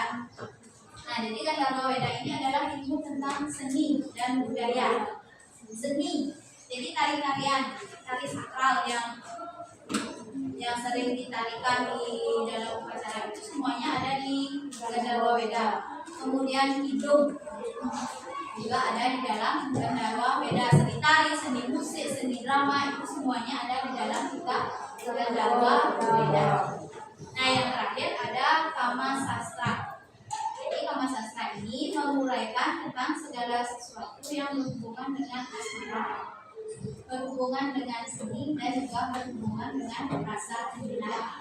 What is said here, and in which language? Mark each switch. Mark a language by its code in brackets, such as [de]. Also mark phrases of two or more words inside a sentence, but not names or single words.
[id] Nah, jadi Gandharwa Weda ini adalah ilmu tentang seni dan budaya. Seni, jadi tari-tarian, tari sakral yang sering ditarikan di dalam upacara itu semuanya ada di Gandharwa Weda. Kemudian hidung juga ada di dalam Gandharwa Weda. Seni tari, seni musik, seni drama itu semuanya ada di dalam kitab Gandharwa Weda. Nah, yang terakhir ada Kama Sastra. Jadi Kama Sastra ini menguraikan tentang segala sesuatu yang berhubungan dengan asmara, berhubungan dengan seni dan juga berhubungan dengan rasa cinta.